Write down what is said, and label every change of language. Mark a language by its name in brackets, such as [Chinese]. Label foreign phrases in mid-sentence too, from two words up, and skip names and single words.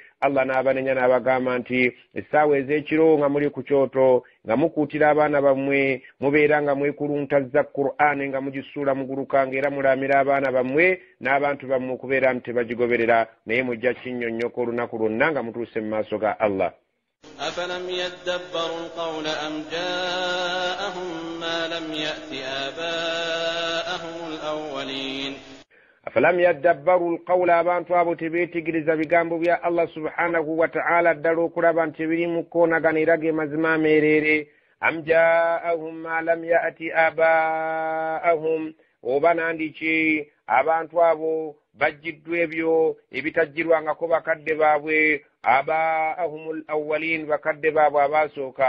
[Ganda] Allah n'abanenya n'abagamba nti essaawa ez'ekiro nga muli ku kyoto nga mukuutira abaana bammwe, mubeera nga mwekuluntaza Qur'an nga mugisuula muguluka, ng'era mulamira abaana bammwe n'abantu bammwe okubeera nti tebagigoberera, naye mujja kinnyonnyoka olunaku lwonna nga mutuuse mu maaso ga Allah. [Arabic] أفلم يدبروا القول أم جاءهم ما لم يأت آباءهم الأولين أفلم يدبروا القول [Ganda] abantu abo tebeetegereza bigambo bya Allah [Arabic] سبحانه وتعالى [Ganda] ddala okulaba nti birimu koonaganira ge mazima ameerere. [Arabic] أم جاءهم ما لم يأت آباءهم, [Ganda] oba nandiki abantu abo bajjiddwa ebyo ebitajjirwangako bakadde baabwe, [Arabic] آباءهم الأولين, [Ganda] bakadde baabwe abaasooka.